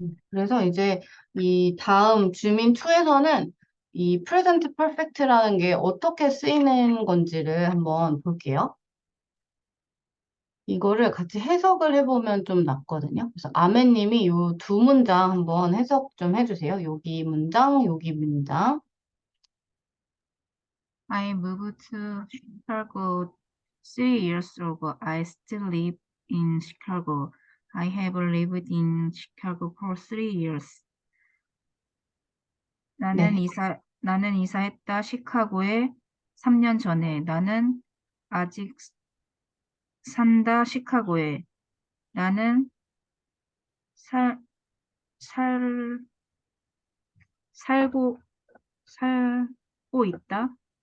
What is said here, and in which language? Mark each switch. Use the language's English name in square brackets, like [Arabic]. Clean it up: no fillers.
[Korean] 그래서 이제 이 다음 주민 2에서는 이 present perfect라는 게 어떻게 쓰이는 건지를 한번 볼게요. 이거를 같이 해석을 해보면 좀 낫거든요. 그래서 아멘님이 이 두 문장 한번 해석 좀 해주세요. 여기 문장, 여기 문장. [English] I moved to Chicago 3 years ago. I still live in Chicago. I have lived in Chicago for 3 years. [Korean] 네. 나는 이사했다 시카고에 3년 전에. 나는 아직 산다 시카고에. 나는 살, 살, 살고, 살고 있다.